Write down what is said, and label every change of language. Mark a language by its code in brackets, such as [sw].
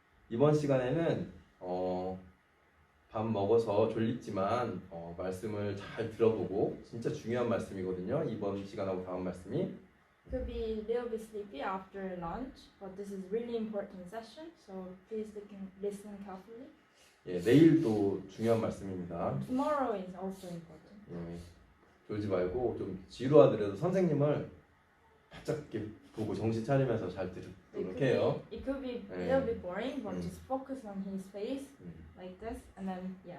[ko] 이번 시간에는 밥 먹어서 졸립지만 말씀을 잘 들어보고 진짜 중요한 말씀이거든요. 이번 시간하고 다음 말씀이. [en] Could be a little bit sleepy after lunch, but this is really important session, so please listen carefully. [ko] 예, 내일도 중요한 말씀입니다. [en] Tomorrow is also important. [ko] 예, 졸지 말고 좀 지루하더라도 선생님을 바짝 이렇게 보고 정신 차리면서 잘 듣도록 해요. [en] It could be a little bit boring, but just focus on his face like this, and then